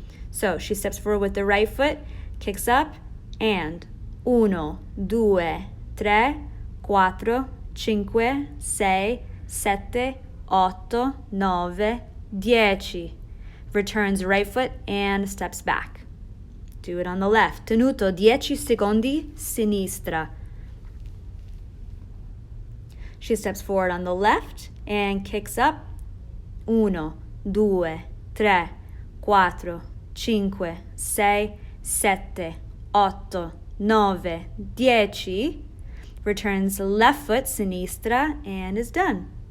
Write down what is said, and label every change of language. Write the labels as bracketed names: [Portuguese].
[English] So she steps forward with the right foot, kicks up, and 1, 2, 3, 4, 5, 6, 7, 8, 9, 10. Returns right foot and steps back. Do it on the left. [Italian] Tenuto 10 secondi, sinistra. [English] She steps forward on the left and kicks up. 1, 2, 3, 4, 5, 6, 7, 8, 9, 10. Returns left foot, [Italian] sinistra, [English] and is done.